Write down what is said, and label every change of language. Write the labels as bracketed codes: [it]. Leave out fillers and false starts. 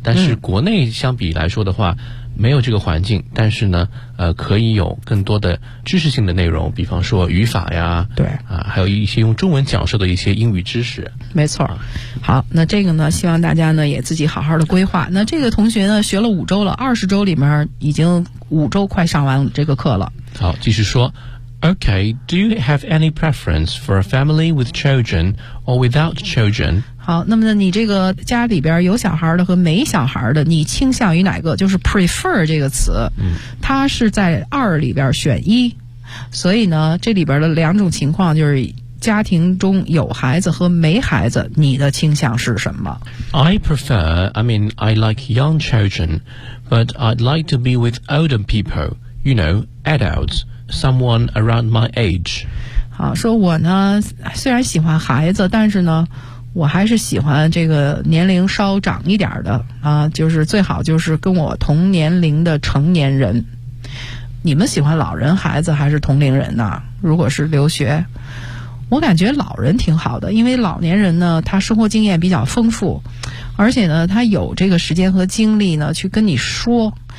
[zh] 但是国内相比来说的话，嗯，没有这个环境，但是呢可以有更多的知识性的内容，比方说语法呀，对啊，还有一些用中文讲授的一些英语知识。没错。好，那这个呢希望大家呢也自己好好的规划。那这个同学呢学了5周了，20周里面已经5周快上完这个课了。好，继续说。 [en] Okay, do you have any preference for a family with children or without children? [zh] 好，那么你这个家里边有小孩的和没小孩的，你倾向于哪个？就是 prefer 这个词，嗯，它是在二里边选一，所以呢，这里边的两种情况就是家庭中有孩子和没孩子，你的倾向是什么？ [en] I like young children, but I'd like to be with older people, you know, adults. Someone around my age. [zh] 好，说我呢虽然喜欢孩子，但是呢我还是喜欢这个年龄稍长一点的啊，就是最好就是跟我同年龄的成年人。你们喜欢老人孩子还是同龄人呢？如果是留学，我感觉老人挺好的，因为老年人呢他生活经验比较丰富，而且呢他有这个时间和精力呢去跟你说。